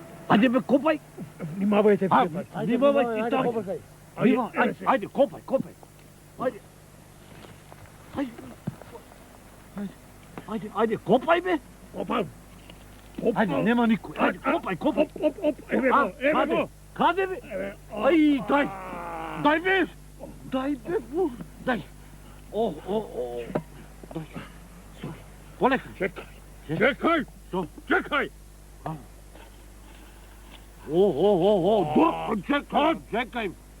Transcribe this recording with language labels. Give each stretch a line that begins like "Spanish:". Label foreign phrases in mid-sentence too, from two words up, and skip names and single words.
Serbian: Ajde me kopaj.
Macedonian: Внимавајте, вие. Внимавај ти тако. Ajde, kopaj.
Serbian: Ajde, kopaj me.
Macedonian: Опа.
Serbian: Ajde, nema niko. Ajde, kopaj.
Macedonian: Еве го. Каде бе? Ај, дај бе. Дај. Дај. Полека. Чекај. Што? Чекај. Чекај.